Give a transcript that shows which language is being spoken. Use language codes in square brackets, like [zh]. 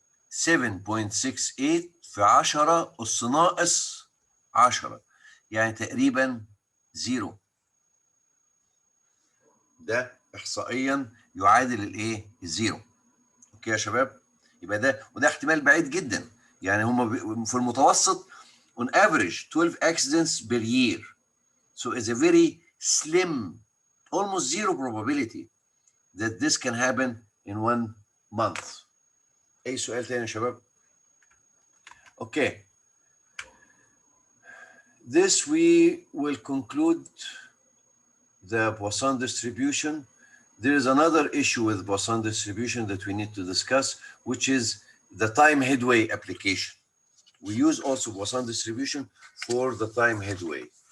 [ar] 7.68 في 10 أس ناقص 10، يعني تقريبا زيرو. ده إحصائيا يعادل الإيه؟ الزيرو. أوكي يا شباب؟ يبقى ده وده احتمال بعيد جدا، يعني هم في المتوسط [en] on average 12 accidents per year. So it's a very slim, almost zero probability that this can happen in 1 month. [ar] أي سؤال تاني يا شباب؟ Okay. [en] This we will conclude the Poisson distribution. There is another issue with Poisson distribution that we need to discuss, which is the time headway application. We use also Poisson distribution for the time headway.